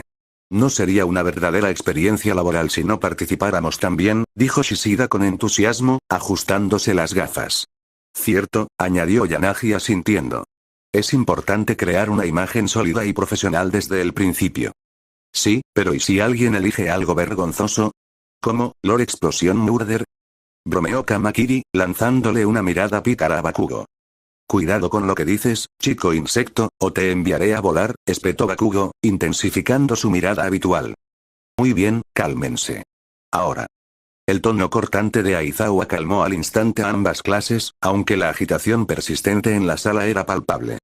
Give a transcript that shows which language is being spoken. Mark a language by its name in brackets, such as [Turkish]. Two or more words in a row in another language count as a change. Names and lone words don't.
[Spanish] No sería una verdadera experiencia laboral si no participáramos también, dijo Shishida con entusiasmo, ajustándose las gafas. Cierto, añadió Yanagi asintiendo. Es importante crear una imagen sólida y profesional desde el principio. Sí, pero ¿y si alguien elige algo vergonzoso? ¿Cómo, Lord Explosion Murder? Bromeó Kamakiri, lanzándole una mirada pícara a Bakugo. Cuidado con lo que dices, chico insecto, o te enviaré a volar, espetó Bakugo, intensificando su mirada habitual. Muy bien, cálmense. Ahora. El tono cortante de Aizawa calmó al instante a ambas clases, aunque la agitación persistente en la sala era palpable.